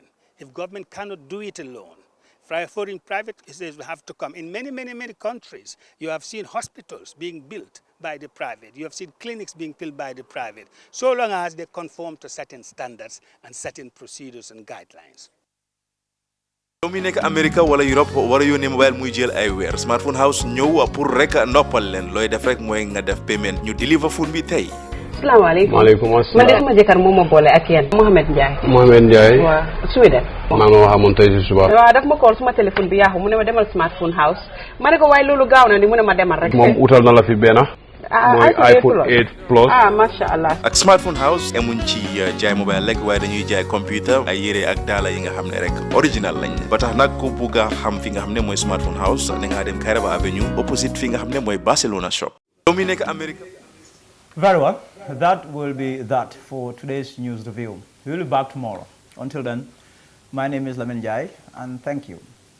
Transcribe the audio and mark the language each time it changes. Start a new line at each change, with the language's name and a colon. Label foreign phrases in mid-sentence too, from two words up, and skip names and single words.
English: If government cannot do it alone, foreign private have to come. In many, many, many countries, you have seen hospitals being built by the private. You have seen clinics being built by the private, so long as they conform to certain standards and certain procedures and guidelines.
Wolof: yow mi nekk America wala Europe wara yónnee mobile muy jël ay weer Smartphone House ñëw pour rek noppal leen looy def rek mooy nga def payment ñu deliver phone bi tey. Assalamualaikum. Waalaikumsalam. Man de sama jëkkër moo ma boole ak yéen. Mohamed Ndiaye. Mohamed Ndiaye. waaw Sweden. maa ma wax moom tey si suba. waaw daf ma call suma téléphone bi yaaxu mu ne ma demal Smartphone House. ma ne ko waaye loolu gaaw na ni mu ne ma demal rek. moom utal na la fi benn. mooy iPhone 8 Plus.
Arabic: ما شاء الله.
Wolof: ak Smartphone House emuñ ci jaay mobile rek waaye dañuy jaay computer ay yére ak daala yi nga xam ne rek original lañ ba tax nag ku bugg a xam fi nga xam ne mooy Smartphone House da nga dem Kairaba Avenue opposite fi nga xam ne mooy Barcelona shop. yow mi nekk America.
English: Very well. That will be that for today's news review. We will be back tomorrow. Until then, my name is Lamin Jai, and thank you.